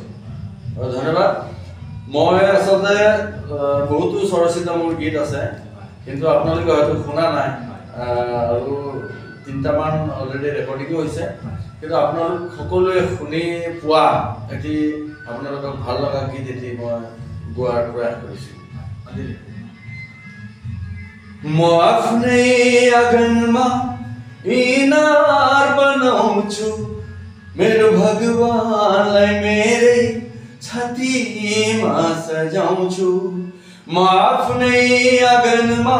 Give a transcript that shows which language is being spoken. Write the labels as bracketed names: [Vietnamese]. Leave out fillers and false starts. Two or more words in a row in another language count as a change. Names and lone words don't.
[Assamese] ধন্যবাদ মই আসলে বহুতো স্বৰচিত মোৰ গীত আছে কিন্তু আপোনালোকে হয়তো শুনা নাই আৰু তিনটামান [English] already recording [Assamese] হৈছে কিন্তু আপোনালোক সকলোৱে শুনি পোৱা এটি আপোনালোকক ভাল লগা গীত এটি মই গোৱাৰ প্ৰয়াস কৰিছোঁ [Nepali] म आफ्नै आँगनमा इनार बनाउँछु मेरो भगवानलाई मेरै छातीमा सजाउँछु म आफ्नै आँगनमा